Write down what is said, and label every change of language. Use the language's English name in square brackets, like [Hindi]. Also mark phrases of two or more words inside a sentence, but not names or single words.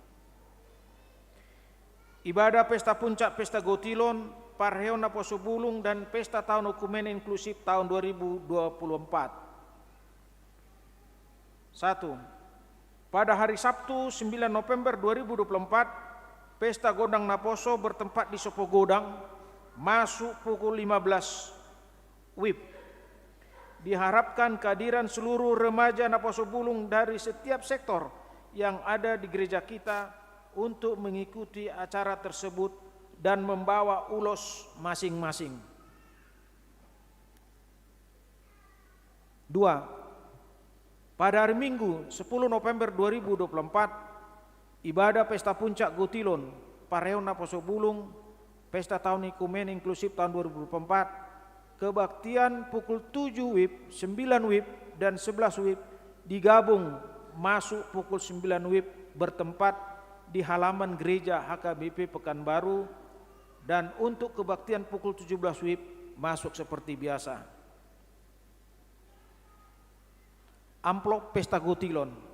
[Indonesian] Ibadah pesta puncak Pesta Gotilon, Pareona Posobulung dan Pesta Tahun Okumene Inklusif tahun 2024. 1. Pada hari Sabtu 9 November 2024, Pesta Godang Naposo bertempat di Sopo Godang, masuk pukul 15 WIB. Diharapkan kehadiran seluruh remaja Naposo Bulung dari setiap sektor yang ada di gereja kita untuk mengikuti acara tersebut dan membawa ulos masing-masing. 2. Pada hari Minggu 10 November 2024, ibadah Pesta Puncak Gotilon, Pareona Posobulung, Pesta Tahun Okumene Inklusif tahun 2024, kebaktian pukul 7 WIB, 9 WIB, dan 11 WIB digabung masuk pukul 9 WIB bertempat di halaman gereja HKBP Pekanbaru, dan untuk kebaktian pukul 17 WIB masuk seperti biasa. Amplop Pesta Gotilon.